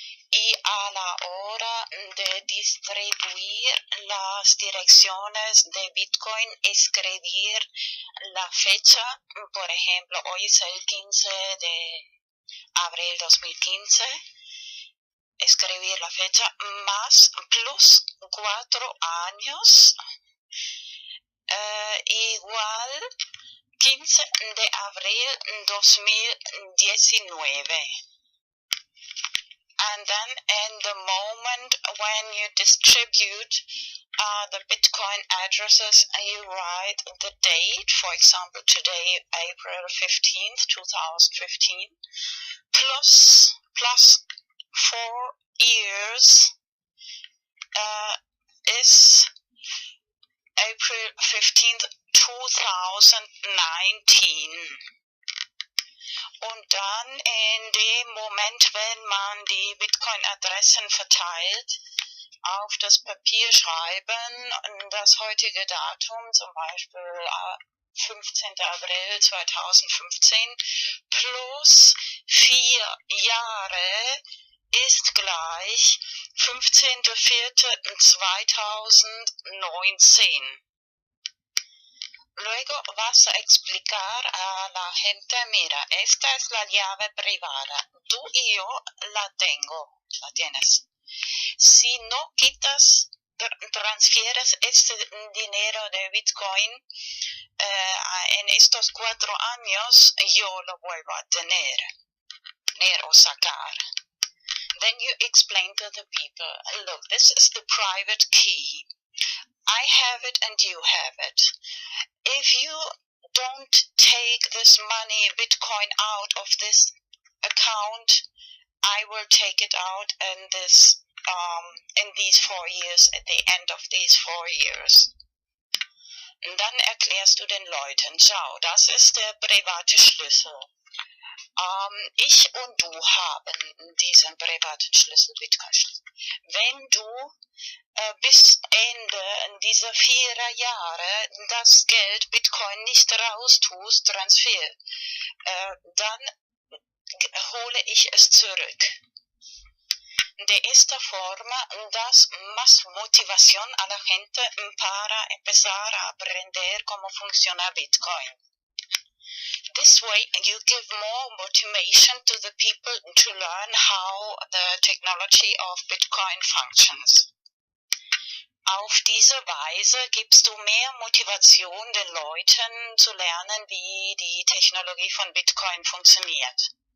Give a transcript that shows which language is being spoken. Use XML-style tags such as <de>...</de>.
<es>Y a la hora de distribuir las direcciones de Bitcoin, escribir la fecha, por ejemplo, hoy es el 15 de abril 2015, escribir la fecha más plus 4 años, igual 15 de abril 2019.</es> <en>And then in the moment when you distribute the Bitcoin addresses, you write the date, for example, today, April 15th, 2015, plus 4 years is April 15th, 2019.</en> <de>Und dann in dem Moment, wenn man die Bitcoin-Adressen verteilt, auf das Papier schreiben, das heutige Datum, zum Beispiel 15. April 2015, plus 4 Jahre ist gleich 15.04.2019.</de> <es>Luego vas a explicar a la gente, mira, esta es la llave privada, tú y yo la tengo, la tienes. Si no quitas, transfieres este dinero de Bitcoin en estos 4 años, yo lo vuelvo a tener o sacar.</es> <en>Then you explain to the people, look, this is the private key. I have it and you have it. If you don't take this money, Bitcoin, out of this account, I will take it out in these 4 years, at the end of these 4 years.</en> <de>Und dann erklärst du den Leuten, schau, das ist der private Schlüssel. Ich und du haben diesen privaten Schlüssel, Bitcoin-Schlüssel. Wenn du bis Ende dieser 4 Jahre das Geld Bitcoin nicht raustust, Transfer, dann hole ich es zurück.</de> <es>De esta forma das más motivación a la gente para empezar a aprender cómo funciona Bitcoin.</es> <en>This way you give more motivation to the people to learn how the technology of Bitcoin functions.</en> <de>Auf diese Weise gibst du mehr Motivation den Leuten zu lernen, wie die Technologie von Bitcoin funktioniert.</de>